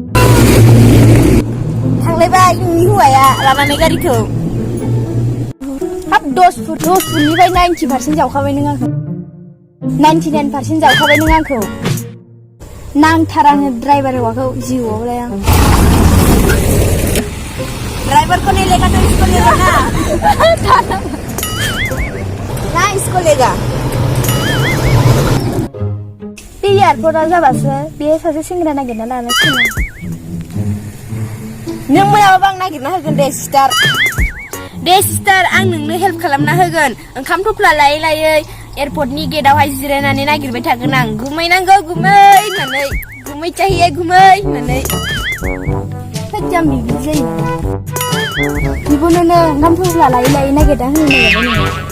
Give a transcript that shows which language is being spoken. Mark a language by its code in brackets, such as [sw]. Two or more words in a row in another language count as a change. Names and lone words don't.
[brx] थांलायबाय नोंनि हौवाया लानानै गारिखौ हाब 10 फुटनिफ्राय 90% जावखाबाय नों आंखौ 99% जावखाबाय नों आंखौ नांथारानो ड्राइभार हौवाखौ जिउआवलाय आं [hi] ड्राइवर को नहीं लेगा तो इसको लेगा ना इसको लेगा [brx] बे एयारपर्टआ जाबासो बे सासे सेंग्रा नागिरना लानांसिगोन नों मोनाबाबा आं नागिरना होगोन दे सिस्टार आं नोंनो हेल्प खालामना होगोन ओंखाम थफ्ला लायै लायै एयारपर्टनि गेटआवहाय जिरायनानै नागिरबाय थागोन आं गुमै नांगौ गुमै होननानै गुमै चाहिए गुमै होननानै जाम्बि बिदि जायो बिब'नोनो ओंखाम थफ्ला लायै लायै नागिरना होनो नागिरबाय नोङो